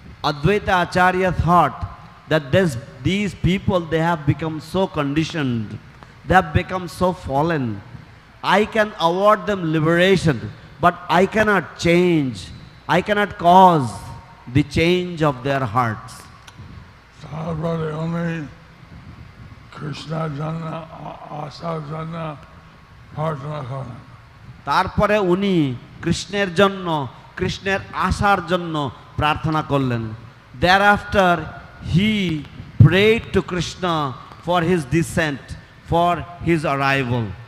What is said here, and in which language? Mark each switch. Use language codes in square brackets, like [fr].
[en] Advaita Acharya thought that these people, they have become so conditioned, they have become so fallen. I can award them liberation, but I cannot change, I cannot cause the change of their hearts. [bn] তারপরে উনি কৃষ্ণের জন্য আসার জন্য প্রার্থনা করেন। তারপরে উনি কৃষ্ণের জন্য, কৃষ্ণের আসার জন্য প্রার্থনা করলেন। [en] Thereafter he prayed to Krishna for his descent, for his arrival.